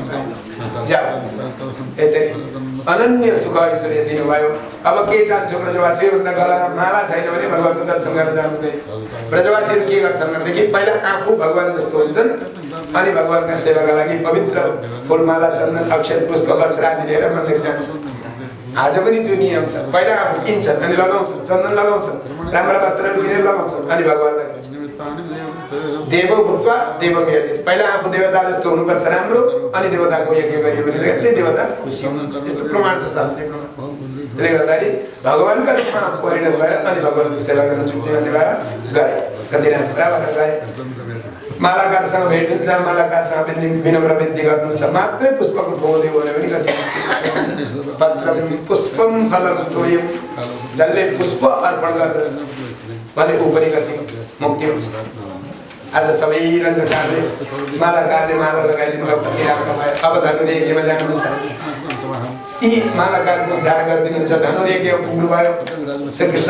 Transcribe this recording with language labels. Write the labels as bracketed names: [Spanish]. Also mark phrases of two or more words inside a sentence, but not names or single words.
[Nepali] जाऊ यसरी अनन्य सुख ऐश्वर्य दिनुभयो अब के चाहन्छु ब्रजवासी भन्दा गलामा माला छैन भने भगवानको दर्शन गर्न जानुहुँदैन ब्रजवासीहरू के गर्छन् भनेदेखि पहिला आफू भगवान जस्तो हुन्छन् अनि भगवानका सेवाका लागि पवित्र फुलमाला चन्दन अक्षत पुष्प वस्त्र आदि लिएर मन्दिर जान्छन् आज पनि त्यो नियम छ पहिला आफू किन्छन् अनि लगाउँछन् चन्दन लगाउँछन् राम्रा वस्त्रहरू किनेर लगाउँछन् अनि भगवानलाई दिन्छन् [Sanskrit] देवो भूत्वा देवम यजति [Nepali] पहिला आफू देवता जस्तो हुनुपर्छ राम्रो अनि देवताको यज्ञ गरियो भने त्यही देवता खुसी हुनुहुन्छ यस्तो प्रमाण छ शास्त्रीय प्रमाण त्यसले गर्दाखेरि भगवानका रूपमा परिणत भएर अनि भगवानको सेवा गर्न चुक्ति गर्ने भएर गए कति राम्रा भएर गए मालाकारसँग भेट हुन्छ मालाकारसँग विनम्र विन्ती गर्नुहुन्छ मात्रै पुष्पको थोदियो भने पनि कति [Sanskrit] पत्रम पुष्पम फलम तोयम [Nepali] जसले पुष्प अर्पण गर्दछ भने ऊ पनि कति मुक्ति हुन्छ आज सबै रङ्गकारले मालाकारले माला लगाइदिनु भयो कति राम्रो भयो अब धनुर यज्ञमा जानुहुन्छ यी मालाकारको ध्यान गरिदिनुहुन्छ धनुर यज्ञ पुग्नुभयो श्रीकृष्ण